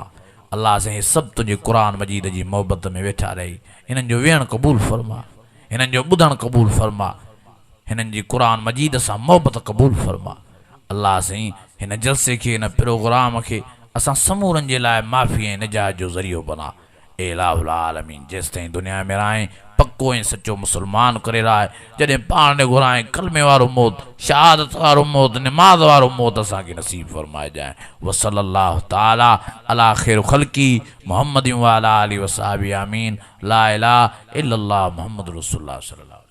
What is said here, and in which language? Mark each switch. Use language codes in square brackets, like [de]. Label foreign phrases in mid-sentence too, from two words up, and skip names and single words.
[sd] अल्लाह साईं सभु तुंहिंजे क़ुरान मजीद जी मोहबत में वेठा रही हिननि जो वेहणु क़बूल फरमा, हिननि जो ॿुधणु क़बूल फरमा, हिननि जी क़ुरान मजीद सां मोहबत क़बूल फरमा। अल्लाह साईं हिन जलसे खे हिन प्रोग्राम खे असां समूरनि जे लाइ माफ़ी ऐं निजात जो ज़रियो बना। ए [ar] إله العالمين [sd] जेसि ताईं दुनिया में रहां पक्को ऐं सचो मुसलमान करे रहा जॾहिं पाण ॾे घुराए कलमे वारो मौत, शहादत वारो मौत, निमाज़ वारो मौत असांखे नसीब फरमाए जाए। [ar] وصلى الله تعالى على خير خلقه محمد وعلى آله وصحبه آمين. لا إله إلا الله محمد رسول الله صلى الله